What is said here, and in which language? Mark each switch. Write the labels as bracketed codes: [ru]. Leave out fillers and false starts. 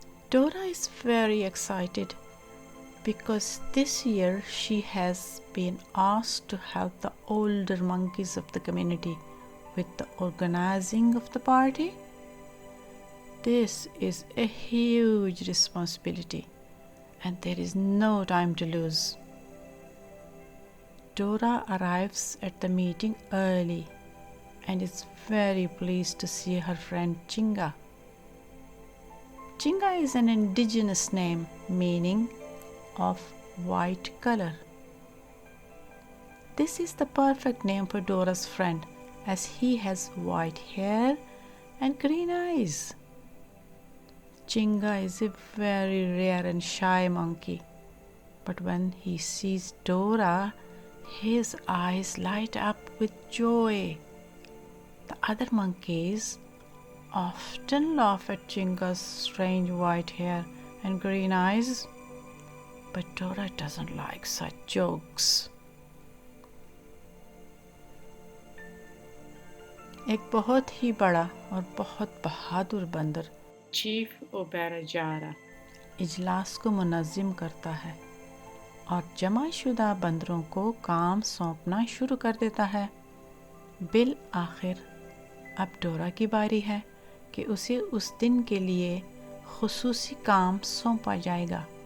[en] Dora is very excited because this year she has been asked to help the older monkeys of the community with the organizing of the party. This is a huge responsibility and there is no time to lose. Dora arrives at the meeting early and is very pleased to see her friend Chinga. Chinga is an indigenous name meaning of white color. This is the perfect name for Dora's friend as he has white hair and green eyes. Chinga is a very rare and shy monkey, but when he sees Dora, his eyes light up with joy. The other monkeys often laugh at Chinga's strange white hair and green eyes, but Dora doesn't like such jokes. [ur] ایک بہت ہی بڑا اور بہت بہادر بندر chief اوبیراجارا اجلاس کو منظم کرتا ہے اور جمع شدہ بندروں کو کام سونپنا شروع کر دیتا ہے۔ بالآخر اب ڈورا کی باری ہے کہ اسے اس دن کے لیے خصوصی کام سونپا جائے گا،